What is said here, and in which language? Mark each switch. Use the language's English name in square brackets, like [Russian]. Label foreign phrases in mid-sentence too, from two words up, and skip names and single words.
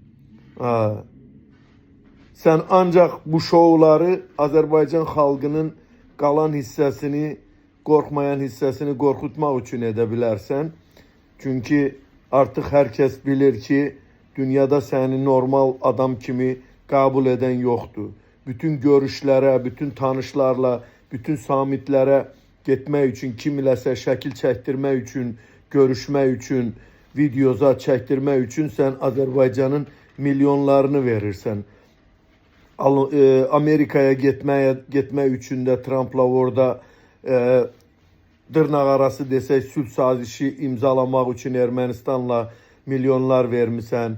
[Turkish] Sen ancak bu şovları Azerbaycan halkının kalan hissesini, korkmayan hissesini korkutmak için edebilirsen. Çünkü artık herkes bilir ki dünyada seni normal adam kimi kabul eden yoktu. Bütün görüşlere, bütün tanışlarla, bütün summitlere gitmek için, [Azerbaijani] kimiləsə şəkil çəkdirmək üçün, görüşmək üçün, videoza çəkdirmək üçün sen Azerbaycan'ın milyonlarını verirsen. Amerika'ya gitmək üçün də Trump'la orada dırnaq arası desək sülh sazişi imzalamaq üçün Ermənistanla milyonlar vermişsən.